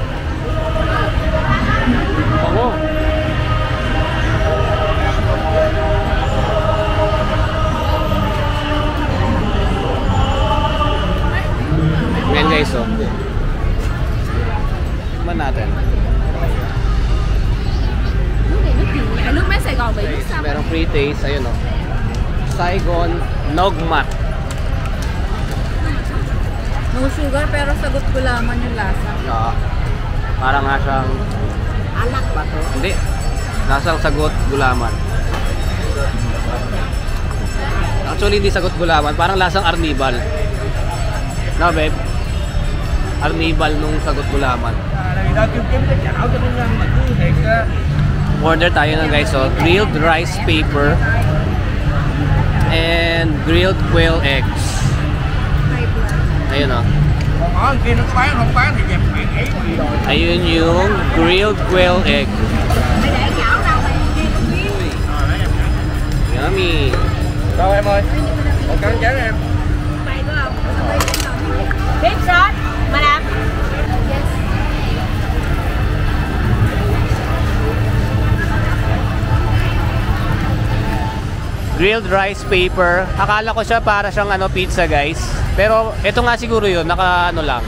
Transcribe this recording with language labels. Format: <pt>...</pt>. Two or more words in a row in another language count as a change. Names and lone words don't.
<tl>Oo. Ayan guys, oh. Tikman natin.</tl> <vi>Nước mát Sài Gòn bị nước sao?</vi> <tl>Merong</tl> <en>free taste,</en> <tl>ayun oh. Saigon Nogmat.</tl> <en>No sugar</en> <tl>pero sagot gulaman yung lasa. Parang nga siyang... Alak ba to? Hindi. Lasang sagot gulaman. Actually, hindi sagot gulaman. Parang lasang arnibal.</tl> <en>No, babe?</en> <tl>Arnibal nung sagot gulaman.</tl> <en>Order tayo</en> <tl>na guys,</tl> <en>so grilled rice paper and grilled quail eggs.</en> <tl>Ayun oh. Ayun yung</tl> <en>grilled quail egg.</en> <tl>Yummy.</tl> <vi>Đâu em ơi. Một cắn chén em.</vi> <en>Beef sauce, madam. Grilled rice paper.</en> <tl>Akala ko siya para siyang pizza guys. Pero ito nga siguro yun, naka lang.</tl>